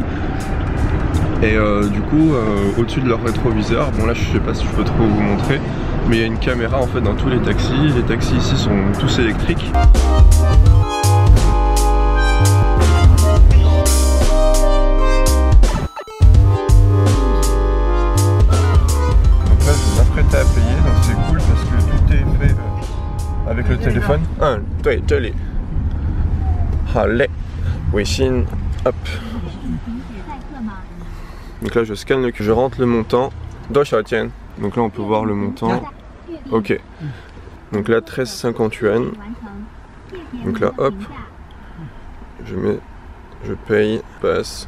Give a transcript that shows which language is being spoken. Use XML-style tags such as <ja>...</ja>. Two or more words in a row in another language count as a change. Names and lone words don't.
<fr>Et du coup au-dessus de leur rétroviseur, bon là je sais pas si je peux trop vous montrer, mais il y a une caméra en fait dans tous les taxis ici sont tous électriques. À payer, donc c'est cool parce que tout est fait avec le téléphone.</fr> <zh>对，这里。好嘞，微信 hop.</zh> <fr>Donc là je scanne je rentre le montant.</fr> <zh>多少钱?</zh> <fr>Donc là on peut voir le montant. Ok. Donc là 13,50 yuan. Donc là hop. Je paye, passe.</fr>